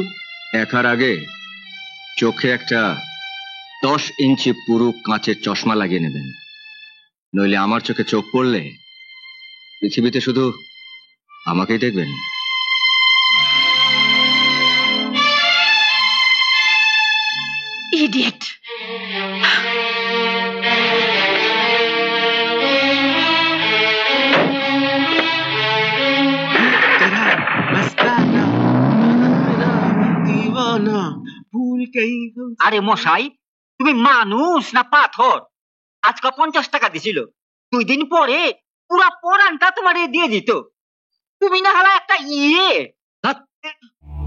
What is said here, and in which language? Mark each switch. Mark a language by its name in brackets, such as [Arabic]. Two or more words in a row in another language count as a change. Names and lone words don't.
[Bangla] দেখার আগে চোখে একটা 10 ইঞ্চি পুরু কাঁচের চশমা লাগিয়ে নেবেন, নইলে আমার চোখে চোখ পড়লে পৃথিবীতে শুধু আমাকেই দেখবেন। ইডিয়েট। [Hindi] तेरा मस्ताना, मेरा दीवाना, भूल कहीं हम। [Bangla] আরে মশাই, তুমি মানুষ না পাথর? আজকে 50 টাকা দিছিল, 2 দিন পরে পুরা পরানটা তোমারে দিয়ে দিত। তুমি না হলে একটা ইয়ে।